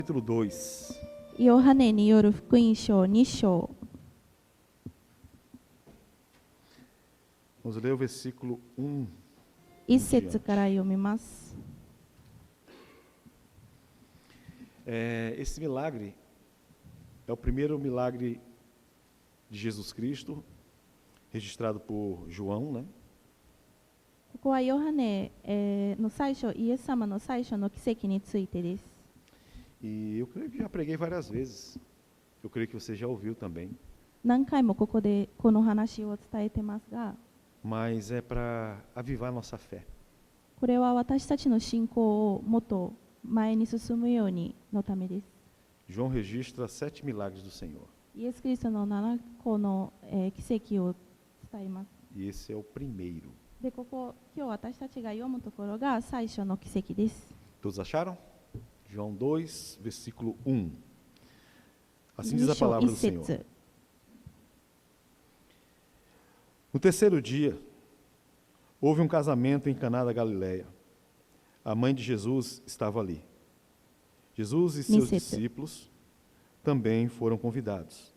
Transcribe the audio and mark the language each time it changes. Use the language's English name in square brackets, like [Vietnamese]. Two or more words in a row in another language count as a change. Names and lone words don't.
[Portuguese] capítulo 2. [Japanese] ヨハネによる福音書2章 [Portuguese] Vamos ler o versículo 1. [Japanese] 1 節から読みます。 [Portuguese] Esse milagre é o primeiro milagre de Jesus Cristo, registrado por João, né? [Japanese] ここはヨハネの最初、イエス様の最初の奇跡についてです。 [Portuguese] E eu creio que já preguei várias vezes. Eu creio que você já ouviu também. [Japanese] 何回もここでこの話を伝えてますが、 [Portuguese] Mas é para avivar nossa fé. [Japanese] これは私たちの信仰をもっと前に進むようにのためです。 [Portuguese] João registra 7 milagres do Senhor. [Japanese] イエス・キリストの7個の奇跡を伝えます。 [Portuguese] E esse é o primeiro. [Japanese] で、ここ、今日私たちが読むところが最初の奇跡です。 [Portuguese] Todos acharam? João 2, versículo 1. Assim diz a palavra do Senhor. [Japanese] 節 [Portuguese] No terceiro dia, houve um casamento em Caná da Galileia. A mãe de Jesus estava ali. Jesus e seus discípulos também foram convidados.